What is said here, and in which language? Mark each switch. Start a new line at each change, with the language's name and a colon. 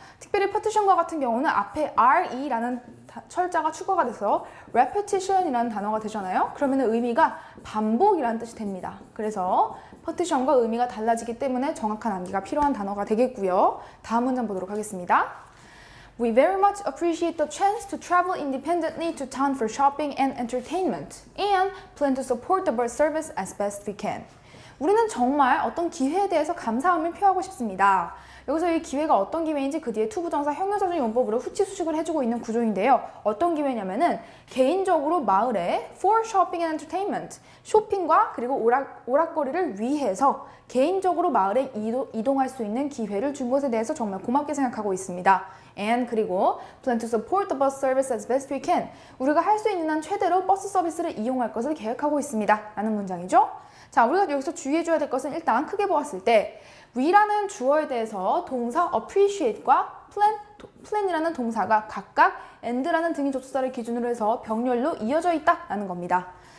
Korean: 특별히 petition과 같은 경우는 앞에 re라는 철자가 추가가 돼서 repetition이라는 단어가 되잖아요. 그러면 의미가 반복이라는 뜻이 됩니다. 그래서 petition과 의미가 달라지기 때문에 정확한 암기가 필요한 단어가 되겠고요. 다음 문장 보도록 하겠습니다.
English: We very much appreciate the chance to travel independently to town for shopping and entertainment and plan to support the bus service as best we can.
Korean: 우리는 정말 어떤 기회에 대해서 감사함을 표하고 싶습니다. 여기서 이 기회가 어떤 기회인지 그 뒤에 투부정사 형용사적 용법으로 후치수식을 해주고 있는 구조인데요. 어떤 기회냐면은 개인적으로 마을에
English: for shopping and entertainment,
Korean: 쇼핑과 그리고 오락거리를 위해서 개인적으로 마을에 이동할 수 있는 기회를 준 것에 대해서 정말 고맙게 생각하고 있습니다.
English: And
Korean: 그리고
English: plan to support the bus service as best we can.
Korean: 우리가 할 수 있는 한 최대로 버스 서비스를 이용할 것을 계획하고 있습니다. 라는 문장이죠. 자, 우리가 여기서 주의해줘야 될 것은 일단 크게 보았을 때 we라는 주어에 대해서 동사 appreciate과 plan이라는 동사가 각각 and라는 등위 접속사를 기준으로 해서 병렬로 이어져 있다라는 겁니다.